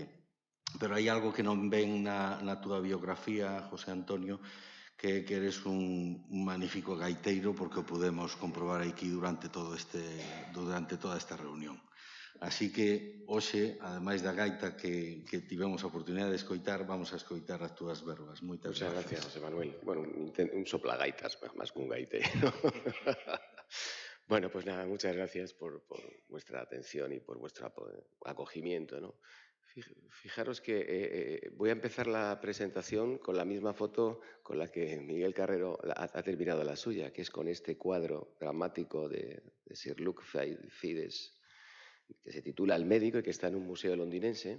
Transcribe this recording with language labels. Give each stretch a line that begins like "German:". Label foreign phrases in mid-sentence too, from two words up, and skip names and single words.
Galician: Pero hai algo que non ven na túa biografía, José Antonio, que eres un magnífico gaiteiro, porque o podemos comprobar aquí durante toda esta reunión. Así que, hoxe, ademais da gaita que tivemos a oportunidade de escoitar, vamos a escoitar as túas verbas. Moitas
Spanish: gracias, José Manuel. Bueno, un soplagaitas, más que un gaiteiro. Bueno, pues nada, muchas gracias por vuestra atención y por vuestro acogimiento, ¿no? Fijaros que voy a empezar la presentación con la misma foto con la que Miguel Carrero ha terminado la suya, que es con este cuadro dramático de Sir Luke Fides, que se titula El médico y que está en un museo londinense.